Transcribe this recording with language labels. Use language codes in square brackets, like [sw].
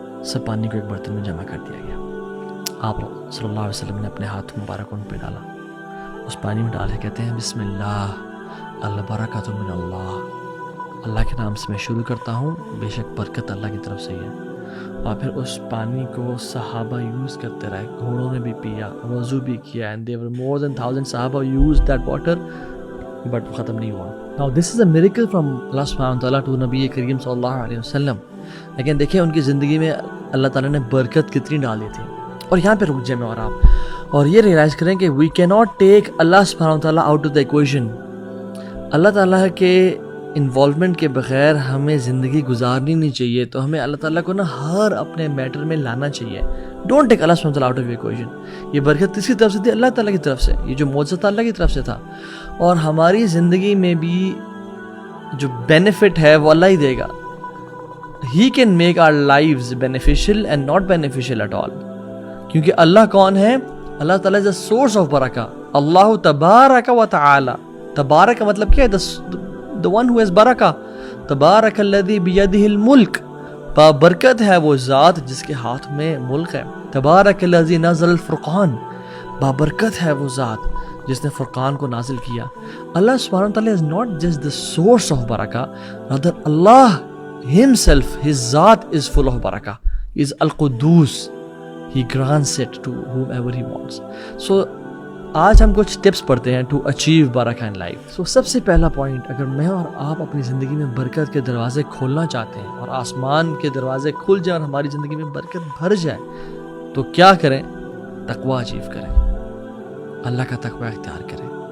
[ur] سب پانی کو ایک برتن میں جمع کر دیا گیا. آپ صلی اللہ علیہ وسلم نے اپنے ہاتھ مبارک ان پہ ڈالا, اس پانی میں ڈالے کہتے ہیں [ar] بسم اللہ البرکۃ من اللہ, [ur] اللہ کے نام سے میں شروع کرتا ہوں, بے شک برکت اللہ کی طرف سے ہی ہے. اور پھر اس پانی کو صحابہ یوز کرتے رہے, گھوڑوں نے بھی پیا, وضو بھی کیا, [en] and there were more than 1,000 صحابہ used that water, but [ur] ختم نہیں ہوا. [en] Now this is a miracle from Allah subhanahu wa ta'ala to نبی کریم صلی اللہ علیہ وسلم. [ur] لیکن دیکھیں ان کی زندگی میں اللہ تعالیٰ نے برکت کتنی ڈالی تھی. اور یہاں پہ رک جائیں میں اور یہ ریئلائز کریں کہ [en] We can not take اللہ سبحانہ و تعالیٰ آؤٹ آف دا ایکویشن. [ur] اللہ تعالیٰ کے انوالومنٹ کے بغیر ہمیں زندگی گزارنی نہیں چاہیے. تو ہمیں اللہ تعالیٰ کو نا ہر اپنے میٹر میں لانا چاہیے. [en] Don't take اللہ سبحانہ و تعالیٰ آؤٹ آف ایکویشن. [ur] یہ برکت کس کی طرف سے تھی؟ اللہ تعالیٰ کی طرف سے. یہ جو معجزہ اللہ کی طرف سے تھا, اور ہماری زندگی میں بھی جو بینیفٹ ہے وہ اللہ ہی دے گا. [en] He can make our lives beneficial and not beneficial at all. [ur] کیونکہ اللہ کون ہے؟ اللہ تعالیٰ [en] is the source of [ur] برکہ. اللہ تبارک و تعالی. تبارک کا مطلب کیا ہے؟ [en] the one who has [ur] برکہ. [ar] تبارک الذی بیدہ الملک. [ur] بابرکت ہے وہ ذات جس کے ہاتھ میں ملک ہے. [ar] تبارک الذی نزل الفرقان. [ur] بابرکت ہے وہ ذات جس نے فرقان کو نازل کیا. [en] اللہ سبحانہ وتعالی is not just the source of برکہ, rather Allah himself, his ذات is full of برکہ. He is القدوس. He grants it to whomever he wants. [ur] So آج ہم کچھ ٹپس پڑھتے ہیں [en] To achieve برکہ in life. [ur] سو سب سے پہلا پوائنٹ, اگر میں اور آپ اپنی زندگی میں برکت کے دروازے کھولنا چاہتے ہیں اور آسمان کے دروازے کھل جائیں اور ہماری زندگی میں برکت بھر جائے, تو کیا کریں؟ تقویٰ اچیو کریں, اللہ کا تقویٰ اختیار کریں.